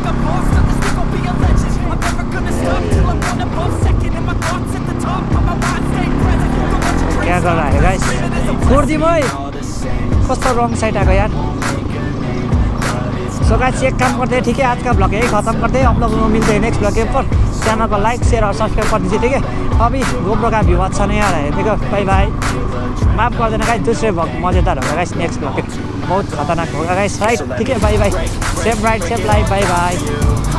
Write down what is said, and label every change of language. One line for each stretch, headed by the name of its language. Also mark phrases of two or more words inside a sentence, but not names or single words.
English: Second in my thoughts at the top of my mind.
Nepali: छोडिदिउँ है कस्तो रङ साइड आएको यार
English: so guys
Hindi: एक काम करते हैं ठीक है आज का ब्लॉग यही खत्म करते हैं आप लोगों को मिलते हैं
English: next blog
Hindi: के ऊपर चैनल को
English: like share
Hindi: और सब्सक्राइब कर दीजिए ठीक है अभी गोप्रो का व्यू अच्छा नहीं आ रहा है ठीक है
English: bye bye
Hindi: माफ कर देना गाइस दूसरे ब्लॉग मज़ेदार होगा
English: guys next blog
Hindi: बहुत खतरनाक होगा
English: guys right
Hindi: ठीक है
English: bye bye safe ride safe life bye bye